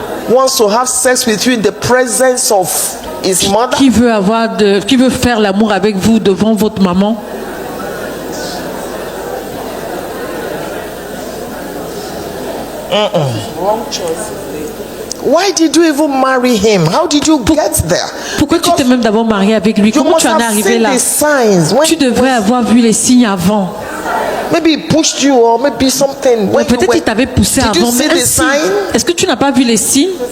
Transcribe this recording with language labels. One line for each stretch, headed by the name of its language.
English: Wants to have sex with you in the presence of his mother.
French: Qui veut faire l'amour avec vous devant votre maman.
English: Wrong choice. Why did you even marry him? How did you get there?
French: Pourquoi tu t'es même d'abord marié avec lui? Comment tu en es arrivé là? Tu devrais avoir vu les signes avant.
English: Maybe he pushed you or maybe something.
French: Peut-être qu'il t'avait poussé avant. Est-ce que tu n'as pas vu les signes?